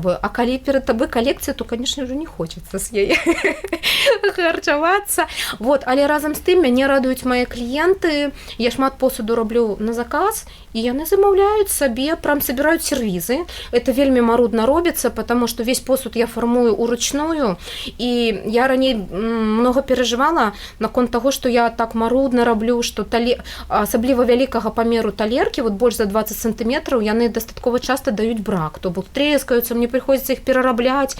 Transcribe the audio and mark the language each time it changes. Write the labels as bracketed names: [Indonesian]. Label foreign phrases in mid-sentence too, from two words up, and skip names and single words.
[Belarusian] А калі перад табой калекцыя, то, конечно, ўжо не хочацца з яе харчавацца. Вот, але разам з тым мяне радуюць мае кліенты. Я шмат посуду раблю на заказ, і яны замаўляюць сабе, прям собираюць сервізы. Это вельмі марудна робіцца, [Russian] потому что весь посуд я [Belarusian] фармую уручную. І я раней много перажывала наконт таго, што я так марудна раблю, што асабліва вялікага памеру талеркі, вот больш за 20 сантиметраў, яны дастаткова часта даюць брак, то бок трэскаюцца, мне прыходзіцца іх перарабляць.